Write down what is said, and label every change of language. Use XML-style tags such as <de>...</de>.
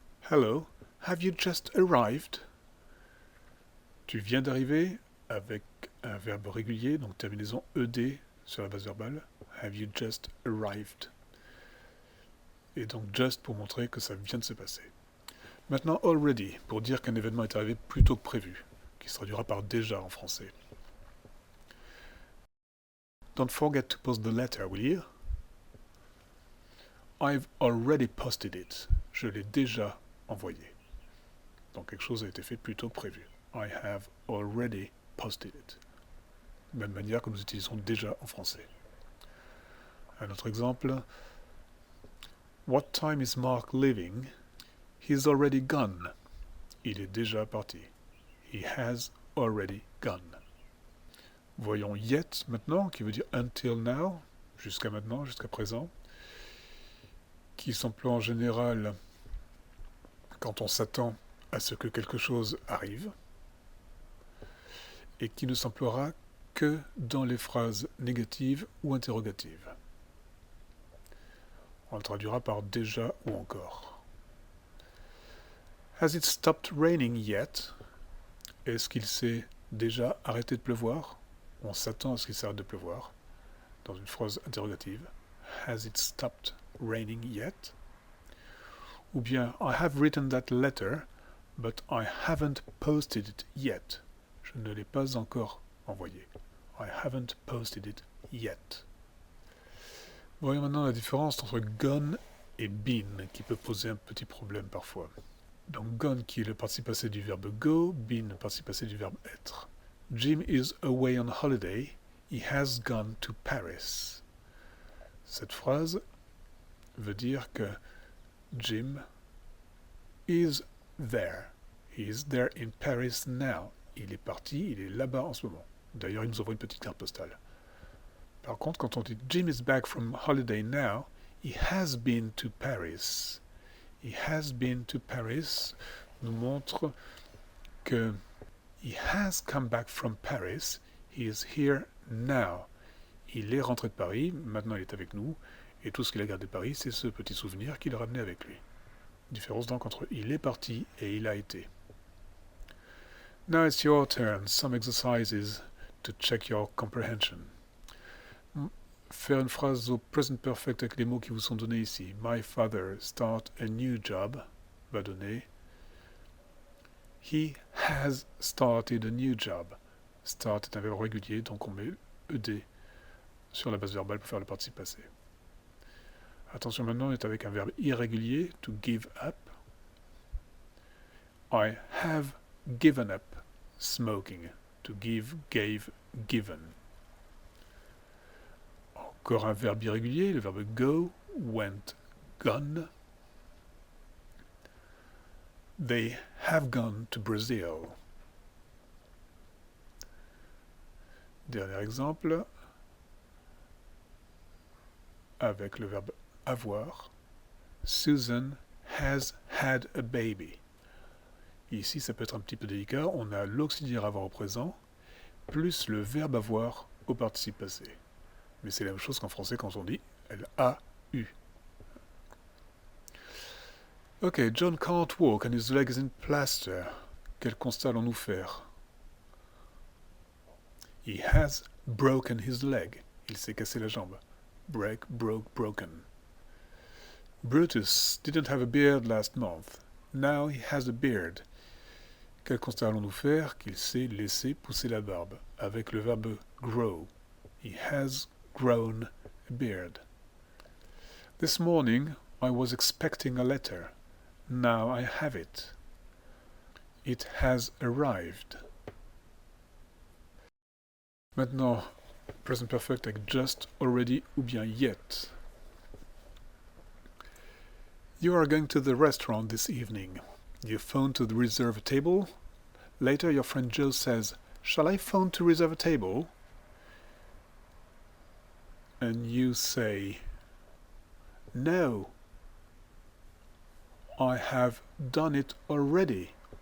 <en>Hello, have you just arrived?</en> <fr>Tu viens d'arriver avec un verbe régulier, donc terminaison ed sur la base verbale.</fr> <en>Have you just arrived?</en> <fr>et donc just pour montrer que ça vient de se passer. Maintenant already, pour dire qu'un événement est arrivé plus tôt que prévu, qui se traduira par déjà en français.</fr> <en>Don't forget to post the letter, will you? I've already posted it.</en> <fr>Je l'ai déjà envoyé. Donc quelque chose a été fait plus tôt que prévu.</fr> <en>I have already posted it.</en> <fr>De même manière que nous utilisons déjà en français. Un autre exemple.</fr> <en>What time is Mark leaving? He's already gone.</en> <fr>Il est déjà parti.</fr> <en>He has already gone.</en> <fr>Voyons yet maintenant, qui veut dire</fr> <en>until now,</en> <fr>jusqu'à maintenant, jusqu'à présent, qui s'emploie en général quand on s'attend à ce que quelque chose arrive, et qui ne s'emploiera que dans les phrases négatives ou interrogatives. On le traduira par déjà ou encore.</fr> <en>Has it stopped raining yet?</en> <fr>Est-ce qu'il s'est déjà arrêté de pleuvoir? On s'attend à ce qu'il s'arrête de pleuvoir. Dans une phrase interrogative.</fr> <en>Has it stopped raining yet?</en> <fr>Ou bien</fr> <en>I have written that letter, but I haven't posted it yet.</en> <fr>Je ne l'ai pas encore envoyé.</fr> <en>I haven't posted it yet.</en> <fr>Voyons maintenant la différence entre gone et been, qui peut poser un petit problème parfois. Donc gone qui est le participe passé du verbe go, been le participe passé du verbe être.</fr> <en>Jim is away on holiday. He has gone to Paris.</en> <fr>Cette phrase veut dire que</fr> <en>Jim is there. He is there in Paris now.</en> <fr>Il est parti, il est là-bas en ce moment. D'ailleurs, il nous envoie une petite carte postale. Par contre, quand on dit</fr> <en>Jim is back from holiday now, he has been to Paris. He has been to Paris</en> <fr>nous montre que</fr> <en>he has come back from Paris. He is here now.</en> <fr>Il est rentré de Paris, maintenant il est avec nous, et tout ce qu'il a gardé de Paris, c'est ce petit souvenir qu'il a ramené avec lui. Différence donc entre il est parti et il a été.</fr> <en>Now it's your turn. Some exercises to check your comprehension.</en> <fr>Faire une phrase au present perfect avec les mots qui vous sont donnés ici.</fr> <en>My father start a new job</en> <fr>va donner</fr> <en>He has started a new job.</en> <fr>Start est un verbe régulier, donc on met ed sur la base verbale pour faire le participe passé. Attention maintenant, on est avec un verbe irrégulier, to give up.</fr> <en>I have given up smoking. To give, gave, given.</en> <fr>Encore un verbe irrégulier, le verbe go, went, gone.</fr> <en>They have gone to Brazil.</en> <fr>Dernier exemple, avec le verbe avoir.</fr> <en>Susan has had a baby.</en> <fr>Ici, ça peut être un petit peu délicat. On a l'auxiliaire avoir au présent, plus le verbe avoir au participe passé. Mais c'est la même chose qu'en français quand on dit « elle a eu ».</fr> <en>Ok, John can't walk and his leg is in plaster.</en> <fr>Quel constat allons-nous faire?</fr> <en>He has broken his leg.</en> <fr>Il s'est cassé la jambe.</fr> <en>Break, broke, broken. Brutus didn't have a beard last month. Now he has a beard.</en> <fr>Quel constat allons-nous faire? Qu'il s'est laissé pousser la barbe, avec le verbe grow.</fr> <en>He has grown a beard. This morning I was expecting a letter. Now I have it. It has arrived.</en> <fr>Maintenant, present perfect avec just, already ou bien yet.</fr> <en>You are going to the restaurant this evening. You phone to reserve a table. Later your friend Joe says, "Shall I phone to reserve a table?" And you say, "No, I have done it already."</en>